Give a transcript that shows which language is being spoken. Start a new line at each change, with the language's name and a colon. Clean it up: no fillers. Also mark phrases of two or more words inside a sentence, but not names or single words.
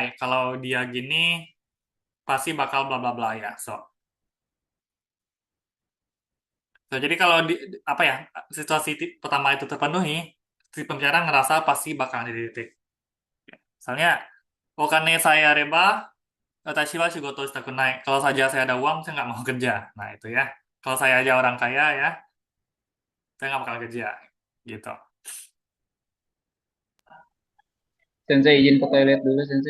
Indonesian: Kalau dia gini, pasti bakal bla bla bla ya. Jadi kalau apa ya, situasi pertama itu terpenuhi, si pembicara ngerasa pasti bakal ada titik.
Japanese: Misalnya, お金さやれば、私は仕事したくない.
Indonesian: Kalau saja saya ada uang, saya nggak mau kerja. Nah, itu ya. Kalau saya aja orang kaya ya, saya nggak bakal kerja. Gitu. Sensei izin ke toilet dulu, Sensei.